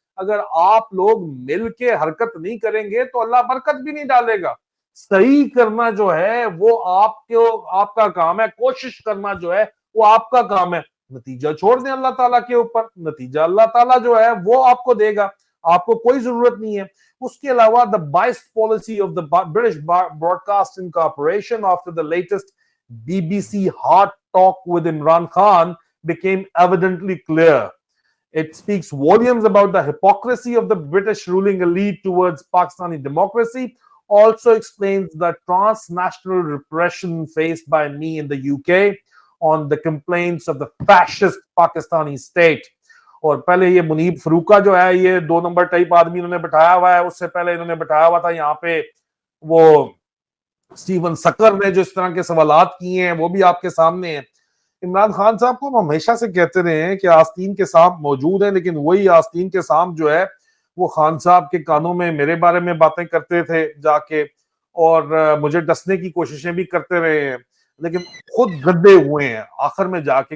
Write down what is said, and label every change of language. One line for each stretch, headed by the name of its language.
Urdu: اگر آپ لوگ مل کے حرکت نہیں کریں گے تو اللہ برکت بھی نہیں ڈالے گا. صحیح کرنا جو ہے وہ آپ کا کام ہے, کوشش کرنا جو ہے وہ آپ کا کام ہے, نتیجہ چھوڑ دیں اللہ تعالیٰ کے اوپر, نتیجہ اللہ تعالیٰ جو ہے وہ آپ کو دے گا, آپ کو کوئی ضرورت نہیں ہے. اس کے علاوہ
English: the biased policy of the British Broadcasting Corporation after the latest BBC hot talk with Imran Khan became evidently clear. It speaks volumes about the hypocrisy of the British ruling elite towards Pakistani democracy. Also explains the transnational repression faced by me in the UK on the complaints of the fascist Pakistani state.
Urdu: اور پہلے یہ منیب فروقہ جو ہے یہ 2 number type آدمی انہوں نے بٹھایا ہوا ہے, اس سے پہلے انہوں نے بٹھایا ہوا تھا یہاں پہ وہ اسٹیون سکر نے جو اس طرح کے سوالات کیے ہیں وہ بھی آپ کے سامنے ہیں. عمران خان صاحب کو ہم ہمیشہ سے کہتے رہے ہیں کہ آستین کے سانپ موجود ہیں, لیکن وہی آستین کے سانپ جو ہے وہ خان صاحب کے کانوں میں میرے بارے میں باتیں کرتے تھے جا کے, اور مجھے ڈسنے کی کوششیں بھی کرتے رہے ہیں, لیکن خود گدے ہوئے ہیں آخر میں جا کے.